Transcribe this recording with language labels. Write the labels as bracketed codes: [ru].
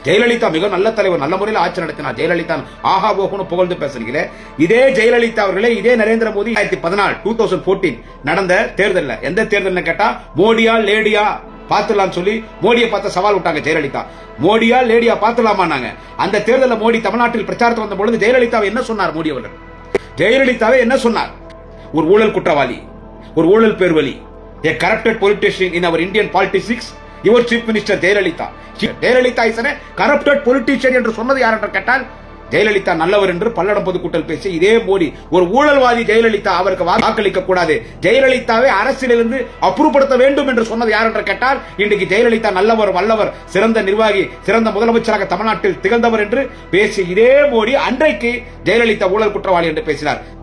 [ta] ஜெயலலிதா மிக நல்ல தலைவர், நல்ல முறையில் ஆட்சி நடத்தினார். ஜெயலலிதா ஆஹா ஓஹோன்னு புகழ்ந்து பேசுறீங்களே, இதே ஜெயலலிதா அவர்களே இதே நரேந்திர மோடி 2014 நடந்த தேர்தல், எந்த தேர்தல் கேட்டா மோடியா லேடியா பாத்துலாம் சொல்லி மோடியை பார்த்து சவால் விட்டாங்க ஜெயலலிதா. மோடியா லேடியா பாத்துலாமா? அந்த தேர்தலில் மோடி தமிழ்நாட்டில் பிரச்சாரத்துக்கு வந்த பொழுது ஜெயலலிதாவை என்ன சொன்னார் மோடி அவர்கள்? ஜெயலலிதாவை என்ன சொன்னார்? ஒரு ஊழல் குற்றவாளி, ஒரு ஊழல் பேர்வழி, [en] a corrupted politician in our Indian politics, your chief minister Jayalalithaa. [ta] Jayalalithaa [en] is a corrupted politician [ta] என்று சொன்னது யார் என்று கேட்டால் ஜெயலலிதா நல்லவர் என்று பல்லடம் பொதுக்கூட்டல் பேசி இதே மோடி ஒரு ஊழல்வாதி ஜெயலலிதா, அவருக்கு வாக்களிக்க கூடாது, ஜெயலலிதாவை அரசியலிருந்து அப்புறப்படுத்த வேண்டும் என்று சொன்னது யார் என்று கேட்டால் இன்றைக்கு ஜெயலலிதா நல்லவர், வல்லவர், சிறந்த நிர்வாகி, சிறந்த முதலமைச்சராக தமிழ்நாட்டில் திகழ்ந்தவர் என்று பேசி இதே மோடி அன்றைக்கு ஜெயலலிதா ஊழல் குற்றவாளி என்று பேசினார்.